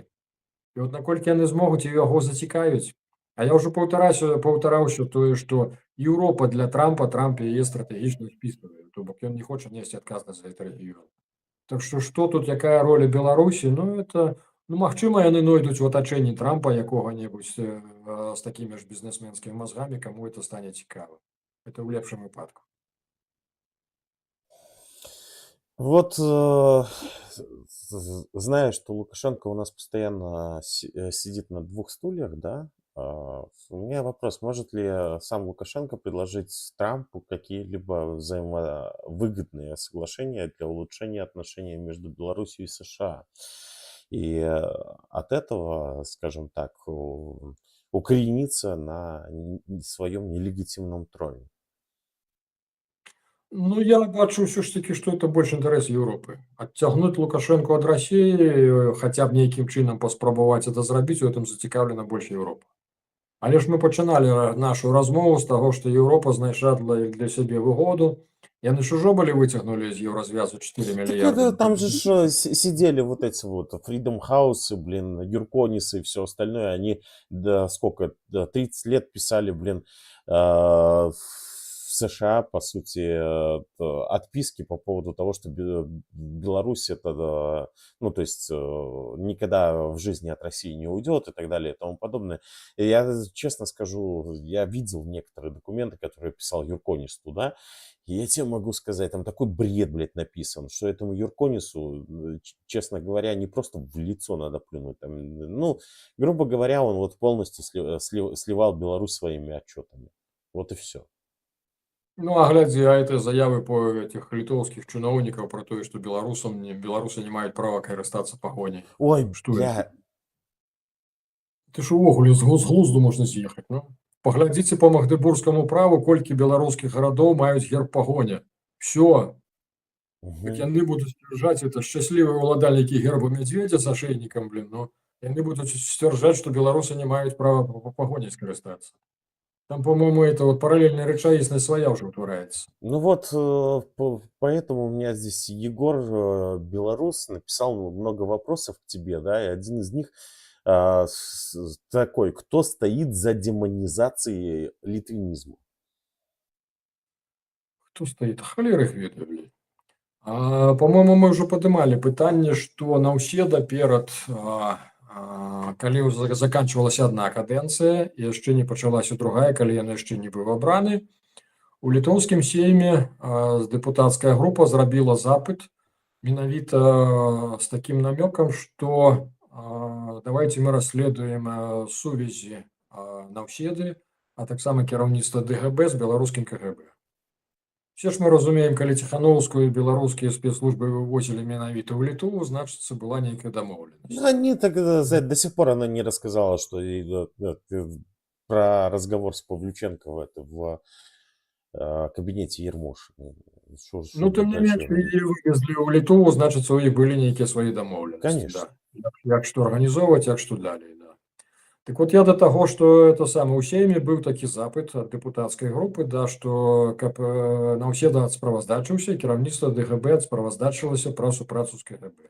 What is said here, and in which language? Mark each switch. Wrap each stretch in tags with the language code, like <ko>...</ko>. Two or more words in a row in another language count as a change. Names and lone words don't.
<be>І от наколькі яны змогуць і яго зацікавіць. А я ўжо паўтараўся тое, што Еўропа для Трамп яе стратэгічна спісвае, то бок ён не хоча несці адказнасць за гэты рэгіён. Так што тут якая роля Беларусі? Магчыма, яны знойдуць у атачэнні Трампа якога-небудзь з такімі ж бізнесменскімі мазгамі, каму это стане цікава. Это ў лепшым выпадку.</be> <ru>Вот зная, что Лукашенко у нас постоянно сидит на двух стульях, да, у меня вопрос, может ли сам Лукашенко предложить Трампу какие-либо взаимовыгодные соглашения для улучшения отношений между Беларусью и США? И от этого, скажем так, укорениться на своем нелегитимном троне.</ru> <be>Я бачу ўсё ж такі, што это больш інтарэс Еўропы. Адцягнуць Лукашэнку ад Расіі, хаця б нейкім чынам паспрабаваць это зрабіць, у гэтым зацікаўлена больш Еўропа. Але ж мы пачыналі нашу размову з таго, што Еўропа знайшла для сябе выгоду. Яны ж ужо былі выцягнулі з еўразвязу 4 мільярда.</be> <ru>Там же сидели вот эти вот Freedom House, Юрконисы и все остальное. Они 30 лет писали, в США, по сути, отписки по поводу того, что Беларусь это, то есть никогда в жизни от России не уйдет и так далее и тому подобное. И я честно скажу, я видел некоторые документы, которые писал Юрконис туда, и я тебе могу сказать, там такой бред, написан, что этому Юрконису, честно говоря, не просто в лицо надо плюнуть. Грубо говоря, он вот полностью сливал Беларусь своими отчетами. Вот и все.</ru> <be>Глядзі, это заявы по этих літоўскіх чыноўнікаў про тое, што беларусы не маюць права карыстацца пагоняй. Ой, Ты ж увогуле з глузду можна з'ехаць, Паглядзіце по Магдыбургскаму праву, колькі беларускіх гарадоў маюць герб пагоня.</be> <ru>Всё.</ru> <be>Так яны будуць сцвярджаць, это шчаслівыя ўладальнікі герба мядзведзя з ашэйнікам, яны будуць сцвярджаць, што беларусы не маюць права пагоняй скарыстацца. Там,</be> <ru>по-моему, это вот параллельная речаистность своя уже утворяется. Поэтому у меня здесь Егор Белорус написал много вопросов к тебе, да, и один из них такой: кто стоит за демонизацией литвинизма? Кто стоит? Холер их ведает, блин. По-моему, мы уже поднимали</ru> <be>пытанне, что Наўседа перад калі заканчивалася одна кадэнцыя, яшчэ не пачалася другая, калі ён яшчэ не быў абраны, у літоўскім сейме дэпутацкая група зрабіла запыт менавіта з таким намёкам, што</be> <ru>давайте мы</ru> <be>расследуем сувязі Наўседы, а таксама кіраўніцтва ДГБ з беларускім КГБ. Все ж мы разумеем, калі Ціхановскую і беларускія спецслужбы вывозілі менавіта ў Літву, значыцца была нейкая дамоўленасць.</be> <ru>Они так до сих пор она не рассказала, что про разговор с Павлюченко в кабинете Ермошина.</ru> <be>Тым не менш, і вывезлі ў Літву, значыцца, у іх былі нейкія свае дамоўленасці.</be> <ru>Конечно. Да.</ru> <be>Як што арганізоўваць, як што далей. Да.</be> <ru>Так вот,</ru> <be>я до таго, што это самае ў сейме быў такі запыт ад дэпутацкай групы, што каб Наўседа справаздачыўся, кіраўніцтва ДГБ справаздачылася пра супрацу з КГБ.</be>